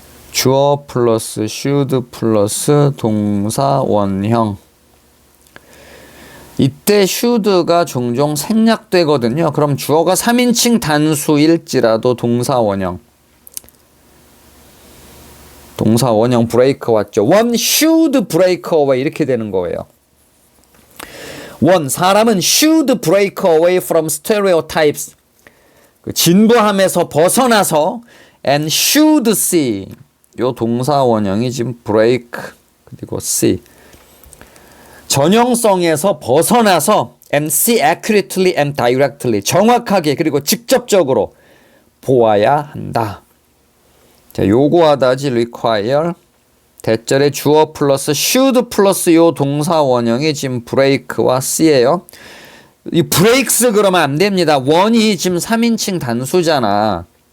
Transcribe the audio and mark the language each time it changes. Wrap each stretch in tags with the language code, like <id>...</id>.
<ko>주어 플러스 should 플러스 동사 원형. 이때 should가 종종 생략되거든요. 그럼 주어가 3인칭 단수일지라도 동사 원형. 동사 원형 break 왔죠.</ko> <en>One should break away</en> <ko>이렇게 되는 거예요. 사람은</ko> <en>should break away from stereotypes.</en> <ko>진부함에서 벗어나서</ko> <en>and should see.</en> <ko>요 동사 원형이 지금 break 그리고 see. 전형성에서 벗어나서</ko> <en>and see accurately and directly.</en> <ko>정확하게 그리고 직접적으로 보아야 한다. 자, 요구하다지 require. 대절에 주어 플러스 should 플러스 요 동사 원형이 지금 break와 se예요. 이 breaks 그러면 안 됩니다. one이 지금 3인칭 단수잖아.</ko>